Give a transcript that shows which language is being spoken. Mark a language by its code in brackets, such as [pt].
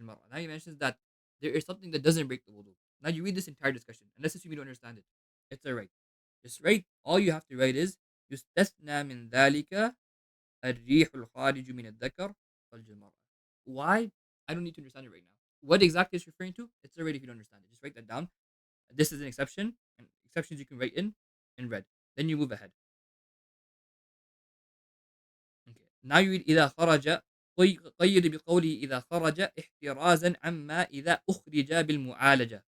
[en] Now he mentions that there is something that doesn't break the wudu. Now you read this entire discussion, and let's assume you don't understand it. It's alright. Just write. All you have to write is [ar] يستثنى من ذلك الريح الخارج من الذكر فرج المرأة. [en] Why? I don't need to understand it right now. What exactly is referring to? It's already if you don't understand it. Just write that down. This is an exception, and exceptions you can write in red. Then you move ahead. Okay. Now you read [ar] إذا خرج, قيد بقوله إذا خرج احترازا عما إذا أخرج بالمعالجة.